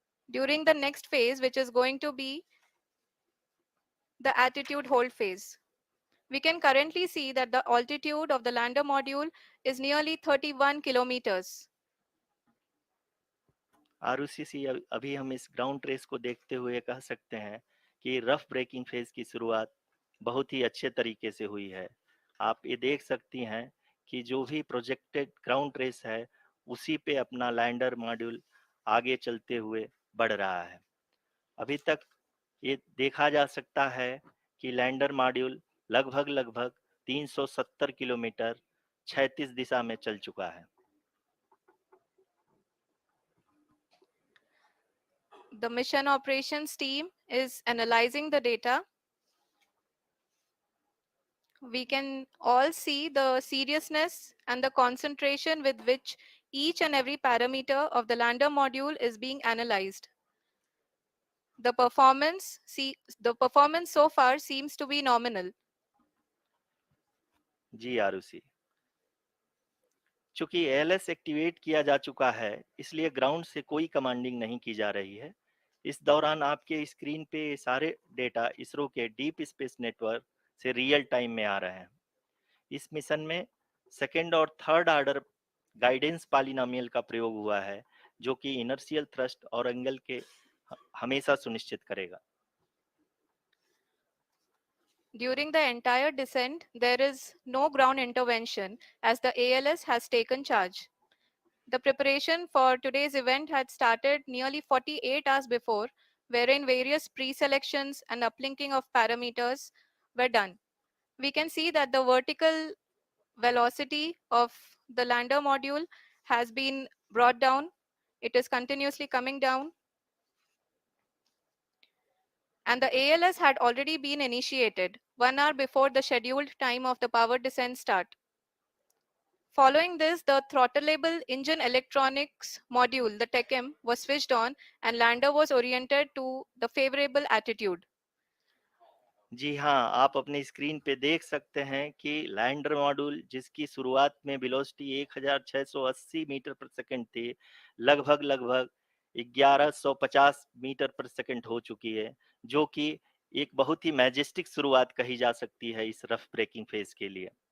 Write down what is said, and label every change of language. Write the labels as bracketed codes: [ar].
[en] During the next phase, which is going to be the attitude hold phase. We can currently see that the altitude of the lander module is nearly 31 kilometers. [hi] Arushi, अभी हम इस ground race को देखते हुए कह सकते हैं कि रफ ब्रेकिंग फेज की शुरुआत बहुत ही अच्छे तरीके से हुई है। आप ये देख सकती हैं कि जो भी प्रोजेक्टेड ग्राउंड रेस है, उसी पे अपना लैंडर मॉड्यूल आगे चलते हुए बढ़ रहा है। अभी तक ये देखा जा सकता है कि लैंडर मॉड्यूल लगभग 370 किलोमीटर 36 दिशा में चल चुका है। [en] The mission operations team is analyzing the data. We can all see the seriousness and the concentration with which each and every parameter of the lander module is being analyzed. The performance so far seems to be nominal. [hi] जी आरुषि, चूंकि ALS activate किया जा चुका है, इसलिए ground से कोई commanding नहीं की जा रही है। इस दौरान आपके स्क्रीन पे सारे डेटा इसरो के डीप स्पेस नेटवर्क से रियल टाइम में आ रहे हैं। इस मिशन में सेकेंड और थर्ड ऑर्डर गाइडेंस पॉलिनोमियल का प्रयोग हुआ है, जो कि इनर्शियल थ्रस्ट और एंगल के हमेशा सुनिश्चित करेगा। [en] During the entire descent, there is no ground intervention as the ALS has taken charge. The preparation for today's event had started nearly 48 hours before, wherein various pre-selections and uplinking of parameters were done. We can see that the vertical velocity of the lander module has been brought down. It is continuously coming down. And the ALS had already been initiated 1 hour before the scheduled time of the power descent start. Following this, the throttleable engine electronics module, the TECM, was switched on and lander was oriented to the favorable attitude. [hi] जी हाँ, आप अपनी screen पे देख सकते हैं कि lander module, जिसकी शुरुआत में वेलोसिटी 1680 मीटर पर सेकंड थी, लगभग 1150 मीटर पर सेकंड हो चुकी है, जो कि एक बहुत ही मैजेस्टिक शुरुआत कही जा सकती है इस रफ ब्रेकिंग फेज के लिए।